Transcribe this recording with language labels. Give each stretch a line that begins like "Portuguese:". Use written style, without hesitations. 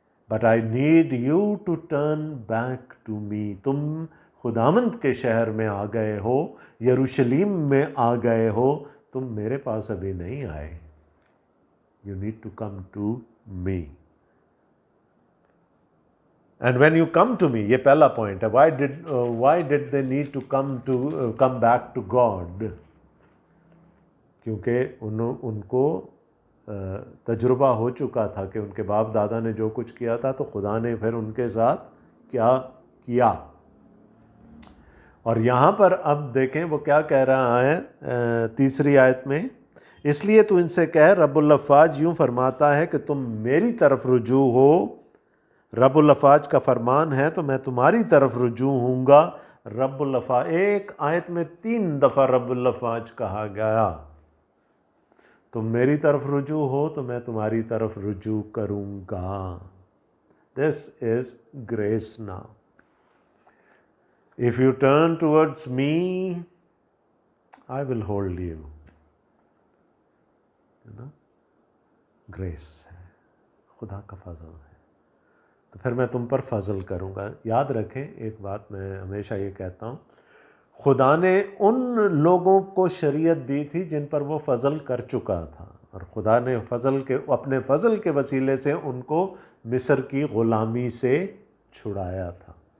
English: But I need you to turn back to me.
Urdu: تم خداوند کے شہر میں آ گئے ہو، یروشلم میں آ گئے ہو، تم میرے پاس ابھی نہیں آئے.
English: You need to come to me. And when you come to me,
Urdu: یہ پہلا پوائنٹ ہے,
English: why did they need to come back to God?
Urdu: کیونکہ ان کو تجربہ ہو چکا تھا کہ ان کے باپ دادا نے جو کچھ کیا تھا تو خدا نے پھر ان کے ساتھ کیا کیا. اور یہاں پر اب دیکھیں وہ کیا کہہ رہا ہے تیسری آیت میں, اس لیے تو ان سے کہہ رب الافواج یوں فرماتا ہے کہ تم میری طرف رجوع ہو. رب الافواج کا فرمان ہے تو میں تمہاری طرف رجوع ہوں گا. رب الافواج, ایک آیت میں 3 دفعہ رب الافواج کہا گیا. تم میری طرف رجوع ہو تو میں تمہاری طرف رجوع کروں گا.
English: This is grace now. If you turn towards me, I will hold you.
Urdu: Grease ہے, خدا کا فضل ہے, تو پھر میں تم پر فضل کروں گا. یاد رکھیں ایک بات میں ہمیشہ یہ کہتا ہوں, خدا نے ان لوگوں کو شریعت دی تھی جن پر وہ فضل کر چکا تھا, اور خدا نے اپنے فضل کے وسیلے سے ان کو مصر کی غلامی سے چھڑایا تھا.